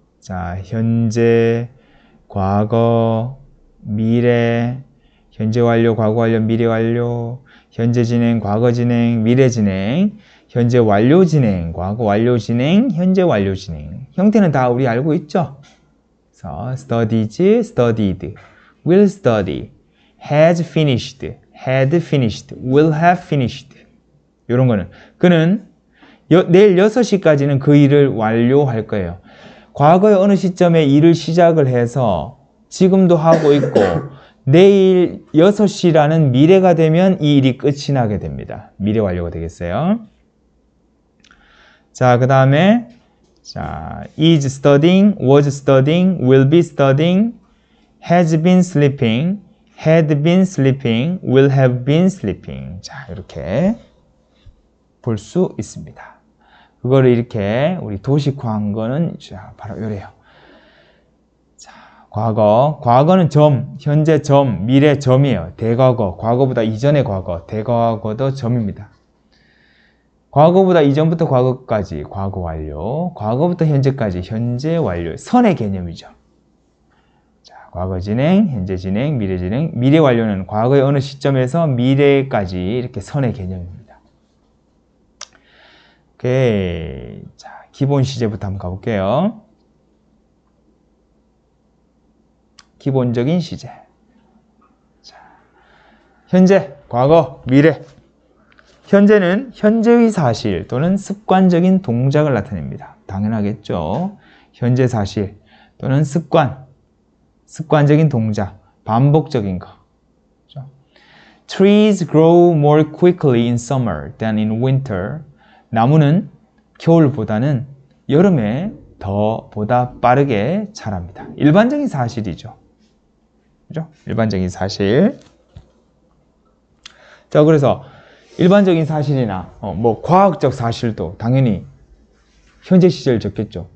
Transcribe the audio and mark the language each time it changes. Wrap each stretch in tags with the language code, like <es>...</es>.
<ko>자, 현재, 과거, 미래, 현재 완료, 과거 완료, 미래 완료, 현재 진행, 과거 진행, 미래 진행, 현재 완료 진행, 과거 완료 진행, 현재 완료 진행. 형태는 다 우리 알고 있죠? 그래서</ko> <en>studies, studied, will study, has finished, had finished, will have finished.</en> <ko>이런 거는 그는 내일 6시까지는 그 일을 완료할 거예요. 과거의 어느 시점에 일을 시작을 해서 지금도 하고 있고 내일 6시라는 미래가 되면 이 일이 끝이 나게 됩니다. 미래 완료가 되겠어요. 자, 그 다음에 자,</ko> <en>is studying, was studying, will be studying, has been sleeping, had been sleeping, will have been sleeping.</en> <ko>자, 이렇게 볼 수 있습니다. 그거를 이렇게 우리 도식화한 거는 자, 바로 요래요. 자, 과거는 점, 현재 점, 미래 점이에요. 대과거, 과거보다 이전의 과거, 대과거도 점입니다. 과거보다 이전부터 과거까지 과거 완료, 과거부터 현재까지 현재 완료, 선의 개념이죠. 자, 과거 진행, 현재 진행, 미래 진행, 미래 완료는 과거의 어느 시점에서 미래까지 이렇게 선의 개념입니다. 오케이. 자, 기본 시제부터 한번 가볼게요. 기본적인 시제. 자, 현재, 과거, 미래. 현재는 현재의 사실 또는 습관적인 동작을 나타냅니다. 당연하겠죠. 현재 사실 또는 습관적인 동작, 반복적인 거. 그렇죠?</ko> <en>Trees grow more quickly in summer than in winter.</en> <ko>나무는 겨울보다는 여름에 보다 빠르게 자랍니다. 일반적인 사실이죠. 그죠? 일반적인 사실. 자, 그래서 일반적인 사실이나 뭐 과학적 사실도 당연히 현재 시제를 적겠죠.</ko>